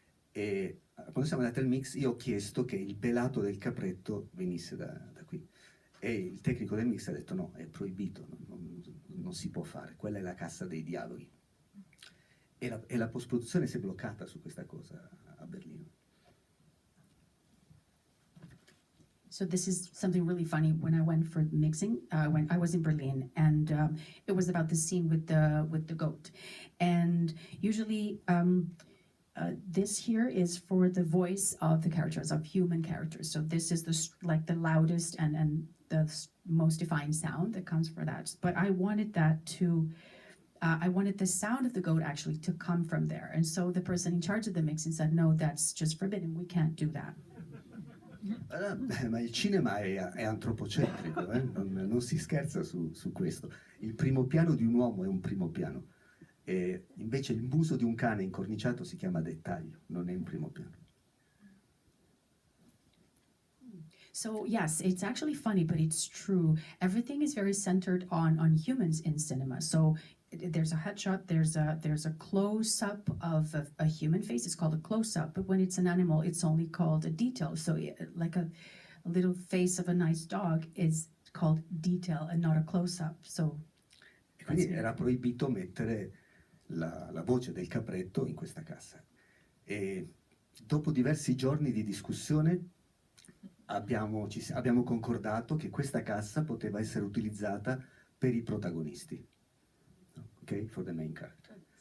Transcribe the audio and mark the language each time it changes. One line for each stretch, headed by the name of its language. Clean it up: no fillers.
Italian: E quando siamo andati al mix io ho chiesto che il belato del capretto venisse da qui. E il tecnico del mix ha detto no, è proibito, non si può fare, quella è la cassa dei dialoghi. E la post-produzione si è bloccata su questa cosa a Berlino.
English: So this is something really funny. When I went for mixing, when I was in Berlin, and it was about the scene with the goat, and usually this here is for the voice of the characters, of human characters. So this is the loudest and the most defined sound that comes for that. But I wanted that to. I wanted the sound of the goat actually to come from there, and so the person in charge of the mixing said, "No, that's just forbidden. We can't do that."
Italian: Ma il cinema è antropocentrico, non si scherza su questo. Il primo piano di un uomo è un primo piano, e invece il muso di un cane incorniciato si chiama dettaglio, non è un primo piano.
English: So yes, it's actually funny, but it's true. Everything is very centered on humans in cinema. So there's a headshot, there's a close-up of a human face. It's called a close-up, but when it's an animal, it's only called a detail. So like a little face of a nice dog is called detail and not a close-up. So
Italian: E quindi era proibito mettere la voce del capretto in questa cassa. E dopo diversi giorni di discussione abbiamo concordato che questa cassa poteva essere utilizzata per i protagonisti. Ok?
English: For the main character.